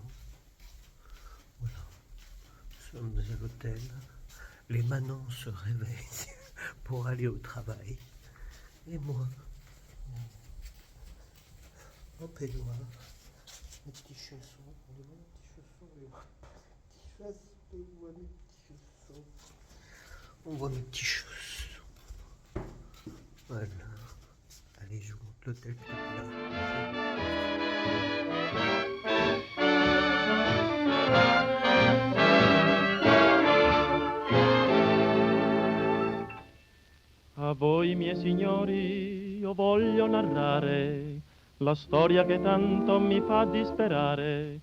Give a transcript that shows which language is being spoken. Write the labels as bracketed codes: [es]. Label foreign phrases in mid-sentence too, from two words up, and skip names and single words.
[fr] Voilà, nous sommes à l'hôtel, les manants se réveillent pour aller au travail, et moi, en peignoir, mes petits chaussons, on voit mes petits chaussons. Voilà. Allez, je vous montre l'hôtel tout là. [it] A voi miei signori io voglio narrare la storia che tanto mi fa disperare.